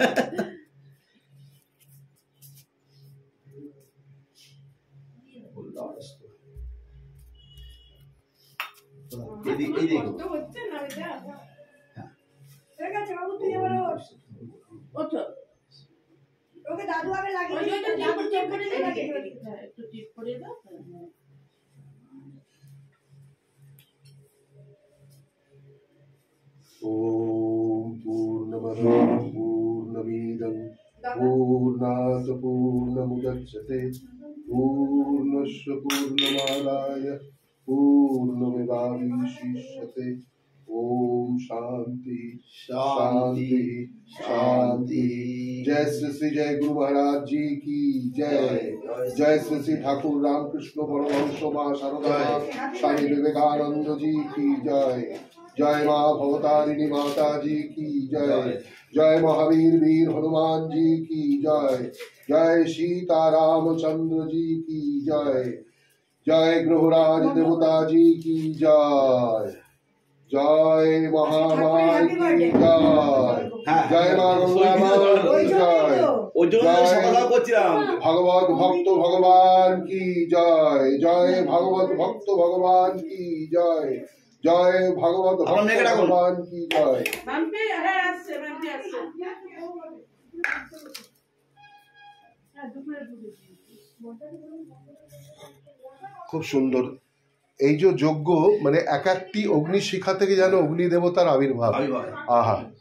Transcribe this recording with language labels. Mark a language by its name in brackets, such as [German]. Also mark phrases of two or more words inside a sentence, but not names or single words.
[Bangla] হচ্ছে না এটা ঠিক আছে বাবু, তুই এবার ওকে দাদু আগে লাগিয়ে একটু টিপ করে দাও। [Sanskrit] ओम पूर्णमदः पूर्णमिदं पूर्णात् पूर्णमुदच्यते पूर्णस्य पूर्णमादाय पूर्णमेवावशिष्यते। ओम शांति शांति शांति। [Hindi] जय श्री श्री जय गुरु महाराज जी की जय। जय श्री श्री ठाकुर रामकृष्ण परमहंस मां शारदा स्वामी विवेकानंद जी की जय। जय माँ भवतारिणी माता जी की जय। जय महावीर वीर हनुमान जी की जय। जय सीता रामचंद्र जी की जय। जय ग्रहराज देवता जी की जय। जय महामाई की जय। जय माँ गंगा माँ की जय। भगवत भक्त भगवान की जय। जय भगवत भक्त भगवान की जय। जय भगवत भगवान की जय। [Bangla] খুব সুন্দর এই যে যজ্ঞ, মানে এক একটি অগ্নিশিখা থেকে যেন অগ্নি দেবতার আবির্ভাব। আহা,